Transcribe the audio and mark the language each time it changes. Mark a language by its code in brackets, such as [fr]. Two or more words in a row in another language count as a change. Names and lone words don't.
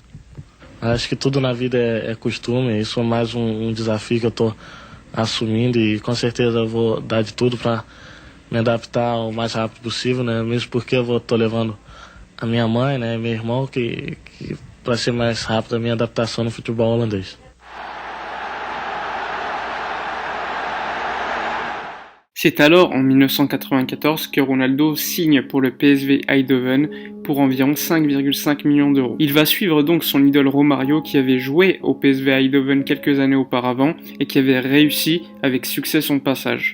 [pt] Acho que tudo na vida é costume, isso é mais um desafio que eu estou assumindo e com certeza eu vou dar de tudo para me adaptar o mais rápido possível, né? Mesmo porque eu estou levando a minha mãe, né, meu irmão, que para ser mais rápido a minha adaptação no futebol holandês. [fr] C'est alors en 1994 que Ronaldo signe pour le PSV Eindhoven pour environ 5,5 millions d'euros. Il va suivre donc son idole Romario qui avait joué au PSV Eindhoven quelques années auparavant et qui avait réussi avec succès son passage.